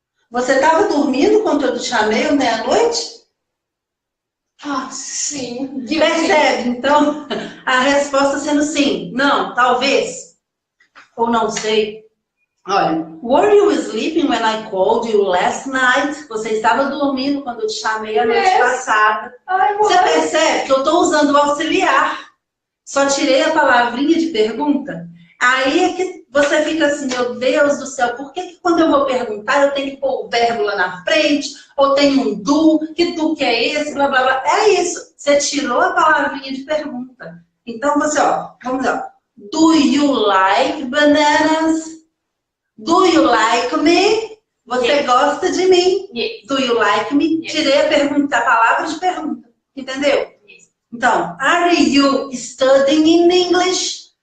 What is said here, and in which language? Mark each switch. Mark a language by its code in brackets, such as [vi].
[pt] Você estava dormindo quando eu te chamei meia-noite? Sim. Percebe? Então, a resposta sendo sim, não, talvez, ou não sei. [en] Olha, were you sleeping when I called you last night? [pt] Você estava dormindo quando eu te chamei a noite passada. Você percebe que eu estou usando o auxiliar. Só tirei a palavrinha de pergunta. Aí é que você fica assim, meu Deus do céu, por que quando eu vou perguntar eu tenho que pôr o verbo lá na frente? Ou tem um do, que do que é esse, blá blá blá. É isso, você tirou a palavrinha de pergunta. Então você, ó, vamos lá. [en] Do you like bananas? Do you like me? [pt] Você gosta de mim? [en] Yes. Do you like me? Yes. [pt] Tirei a pergunta, a palavra de pergunta. Entendeu? [en] Yes. Então, are you studying in English?